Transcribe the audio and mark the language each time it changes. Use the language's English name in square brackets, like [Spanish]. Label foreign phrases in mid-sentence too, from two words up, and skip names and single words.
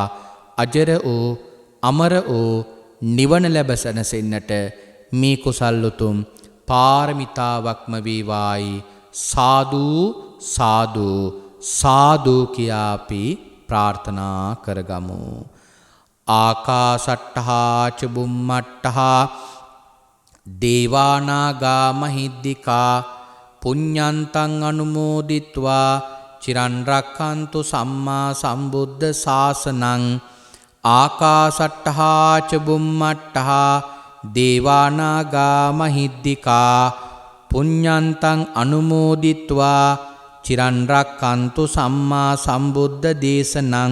[Sinhala] අජර වූ අමර වූ නිවන ලැබ සැනසෙන්නට මේ කුසල් උතුම් පාරමිතාවක්ම වේවායි. සාදු සාදු සාදු කියා අපි ප්‍රාර්ථනා කරගමු. [Pali] ආකාසට්ඨා ච බුම්මට්ඨා දේවානාගා මහිද්దికා පුඤ්ඤන්තං අනුමෝදිත්වා චිරන් රක්ඛන්තු සම්මා සම්බුද්ධ ශාසනං. ආකාසට්ඨා ච බුම්මට්ඨා දේවානාගා මහිද්దికා පුඤ්ඤන්තං අනුමෝදිත්වා චිරන් රක්ඛන්තු සම්මා සම්බුද්ධ දේශනං.